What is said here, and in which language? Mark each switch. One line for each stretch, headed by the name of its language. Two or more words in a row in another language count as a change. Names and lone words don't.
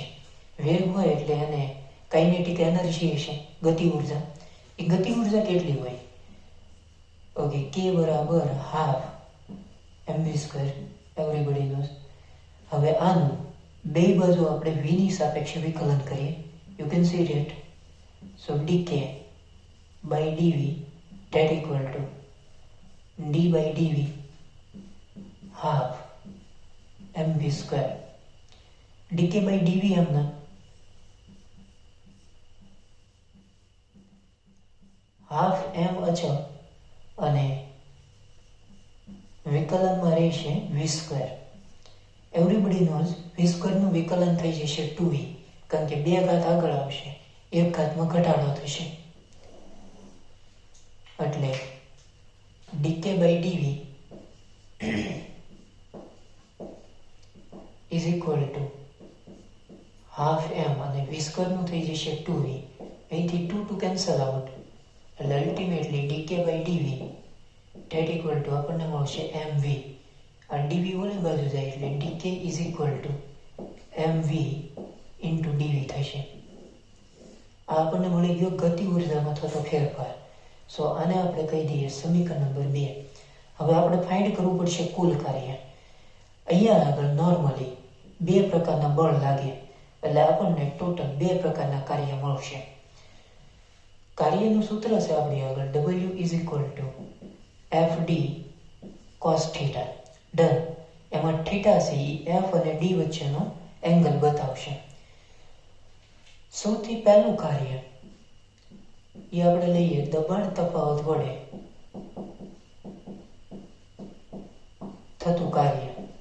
Gujarati: વેગ હોય એટલે એને કાઇનેટિક એનર્જી હશે, ગતિ ઉર્જા. એ ગતિ ઉર્જા કેટલી હોય? ઓકે, K બરાબર હાફ mv²,
English: everybody knows.
Gujarati: હવે આનું બે બાજુ આપણે v ની સાપેક્ષે વિકલન કરીએ.
English: you can see that So dk by dv that equal to d by dv half mv square. dk by dv
Gujarati: हमने
English: half m
Gujarati: અચળ અને વિકલનમાં રહેશે
English: v square. everybody knows v square
Gujarati: વિકલન થઈ જશે 2v, કારણ કે બે ઘાત આગળ આવશે, એક ઘાતમાં ઘટાડો થશે. એટલે
English: dk by dv is equal to half m
Gujarati: અને v સ્ક્વેરનું થઈ જશે 2v. અહીંથી 2
English: cancel out
Gujarati: એટલે અલ્ટિમેટલી
English: dk by dv that equal to
Gujarati: આપણને મળશે mv. આ dv ઓલી બાજુ જાય એટલે
English: dk is equal to mv into dv
Gujarati: થશે. આ આપણને મળી ગયો ગતિ ઉર્જામાં થતો ફેરફાર. સો આને આપણે કહી દઈએ સમીકરણ નંબર 2. હવે આપણે ફાઇન્ડ કરવું પડશે કુલ કાર્ય. અહીંયા આગળ નોર્મલી બે પ્રકારના બળ લાગે એટલે આપણને ટોટલ બે પ્રકારના કાર્ય મળશે. કાર્યનું સૂત્ર છે આપણી આગળ
English: W is equal to FD cos theta.
Gujarati: ડન. એમાં થીટા છે એ F અને D વચ્ચેનો એંગલ બતાવશે. સૌથી પહેલું કાર્ય એ આપણે લઈએ દબાણ તફાવત વડે થતું કાર્ય.